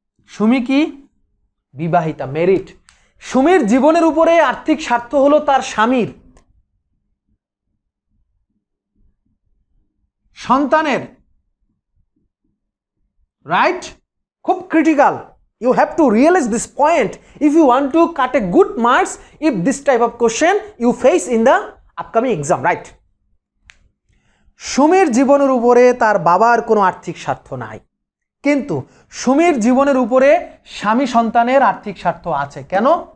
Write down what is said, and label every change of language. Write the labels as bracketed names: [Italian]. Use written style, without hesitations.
[Bangla] সুমি কি? বিবাহিতা, মেরিট। সুমির জীবনের উপরে আর্থিক স্বার্থ হলো তার স্বামীর, সন্তানের, রাইট? খুব critical. [English] You have to realize this point if you want to cut a good marks if this type of question you face in the upcoming exam, right? [Bangla] সুমির জীবনের উপরে তার বাবার কোনো আর্থিক স্বার্থ নাই, কিন্তু সুমির জীবনের উপরে স্বামী সন্তানের আর্থিক স্বার্থ আছে। কেন?